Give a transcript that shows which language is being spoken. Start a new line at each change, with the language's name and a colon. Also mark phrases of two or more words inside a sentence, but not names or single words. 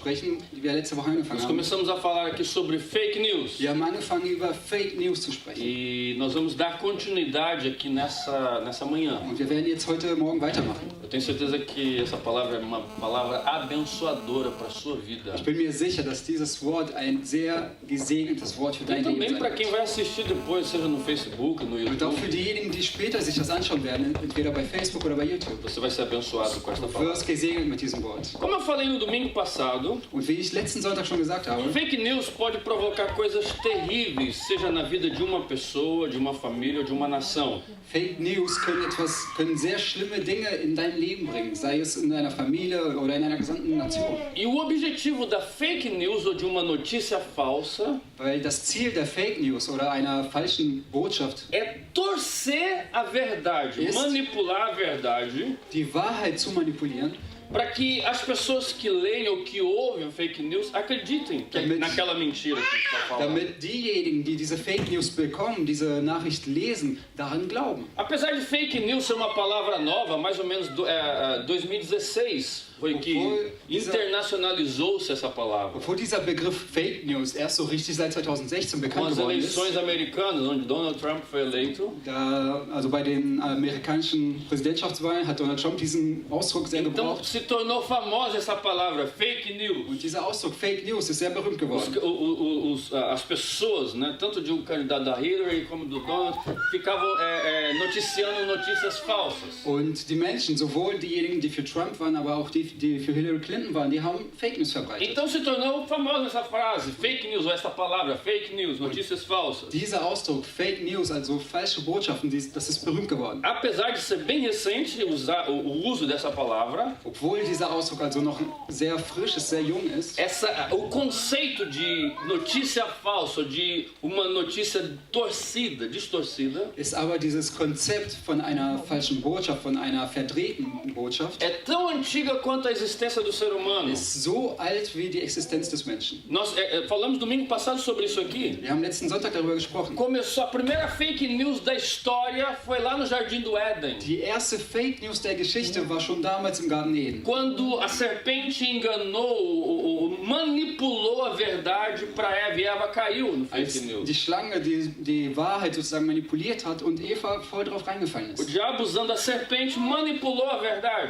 German: sprechen, die wir letzte Woche angefangen
Portuguese: Nós
German: haben.
Portuguese: começamos a falar aqui sobre
English: fake news.
German: Wir haben angefangen, über
English: Fake News
German: zu sprechen.
Portuguese: E nós vamos dar continuidade aqui nessa manhã.
German: Und wir werden jetzt heute Morgen weitermachen.
Portuguese: Eu tenho certeza que essa palavra é uma palavra abençoadora para a sua vida.
German: Ich bin mir sicher, dass dieses Wort ein sehr gesegnetes Wort für
Portuguese: E
German: dein Leben
Portuguese: também
German: sein
Portuguese: para quem
German: wird.
Portuguese: vai assistir depois, seja no Facebook, no
German: Und auch
Portuguese: YouTube,
German: für diejenigen, die später sich das anschauen werden, entweder bei Facebook oder bei YouTube.
Portuguese: você vai ser abençoado com esta
German: Du
Portuguese: palavra.
German: wirst gesegnet mit diesem Wort.
Portuguese: Como eu falei no domingo passado,
German: Und wie ich letzten Sonntag schon gesagt habe,
English: fake news
Portuguese: pode provocar coisas terríveis, seja na vida de uma pessoa, de uma família ou de uma nação.
English: Fake News
German: können sehr schlimme Dinge in dein Leben bringen, sei es in deiner Familie oder in einer gesamten Nation.
Portuguese: E o objetivo da
English: fake news
Portuguese: ou de uma notícia falsa
German: Weil das Ziel der
English: Fake News
German: oder einer falschen Botschaft,
Portuguese: é torcer a verdade, Esse- manipular a verdade,
German: die Wahrheit zu manipulieren,
Portuguese: para que as pessoas que leem ou que ouvem
English: fake news
Portuguese: acreditem naquela mentira que está falando.
German: damit diejenigen, die diese
English: Fake News
German: bekommen, diese Nachricht lesen, daran glauben.
Portuguese: Apesar de
English: fake news
Portuguese: ser uma palavra nova, mais ou menos 2016 foi que internacionalizou-se essa palavra.
German: Obwohl dieser Begriff
English: Fake News
German: erst so richtig seit 2016
Portuguese: Com
German: bekannt
Portuguese: as
German: geworden ist,
Portuguese: eleições americanas, onde Donald Trump foi eleito,
German: also bei den amerikanischen Präsidentschaftswahlen hat Donald Trump diesen Ausdruck sehr
Portuguese: então
German: gebraucht.
Portuguese: se tornou famosa essa palavra,
English: fake news.
German: Und dieser Ausdruck
English: Fake News
German: ist sehr berühmt geworden.
Portuguese: As pessoas, né, tanto de um candidato da Hillary como do Donald, ficavam noticiando notícias falsas.
German: Und die Menschen, sowohl diejenigen, die für Trump waren, aber auch die für Hillary Clinton waren, die haben
English: Fake News
German: verbreitet.
Portuguese: Então se tornou famosa essa frase,
English: fake news,
Portuguese: ou essa palavra,
English: fake news,
Portuguese: notícias falsas.
German: Dieser Ausdruck
English: Fake News,
German: also falsche Botschaften, das ist berühmt geworden.
Portuguese: Apesar de ser bem recente o uso dessa palavra,
German: Obwohl dieser Ausdruck also noch sehr frisch ist, sehr jung ist,
Portuguese: o conceito de notícia falsa, de uma notícia torcida, distorcida,
German: ist aber dieses Konzept von einer falschen Botschaft, von einer verdrehten Botschaft,
Portuguese: é tão antiga quanto a existência do ser humano.
German: ist so alt wie die Existenz des Menschen.
Portuguese: Nós falamos domingo passado sobre isso aqui.
German: Wir haben letzten Sonntag darüber gesprochen.
Portuguese: Começou a primeira
English: fake news
Portuguese: da história foi lá no Jardim do Éden.
German: Die erste
English: Fake News
German: der Geschichte war schon damals im Garten Eden.
Portuguese: Quando a serpente enganou, manipulou a verdade para Eva e Eva caiu no
German: Als
English: fake news.
German: die Schlange die Wahrheit sozusagen manipuliert hat und Eva voll drauf reingefallen
Portuguese: O
German: ist.
Portuguese: diabo usando a serpente manipulou a verdade.